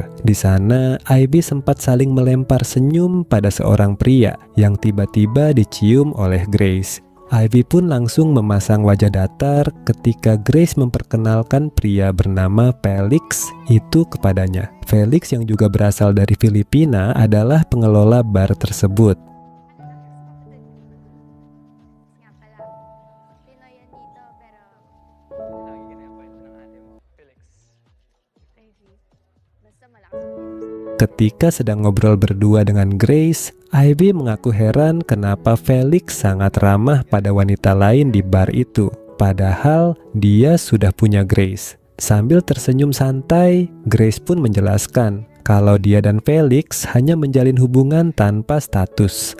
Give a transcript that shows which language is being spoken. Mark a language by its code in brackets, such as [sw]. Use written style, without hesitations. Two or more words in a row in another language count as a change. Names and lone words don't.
[id] Di sana, Ivy sempat saling melempar senyum pada seorang pria yang tiba-tiba dicium oleh Grace. Ivy pun langsung memasang wajah datar ketika Grace memperkenalkan pria bernama Felix itu kepadanya. Felix yang juga berasal dari Filipina adalah pengelola bar tersebut. [tl] Nga pala, Pinoy yan dito, pero crazy. Basta malakas yung [id] Ketika sedang ngobrol berdua dengan Grace, Ivy mengaku heran kenapa Felix sangat ramah pada wanita lain di bar itu. Padahal dia sudah punya Grace. Sambil tersenyum santai, Grace pun menjelaskan kalau dia dan Felix hanya menjalin hubungan tanpa status.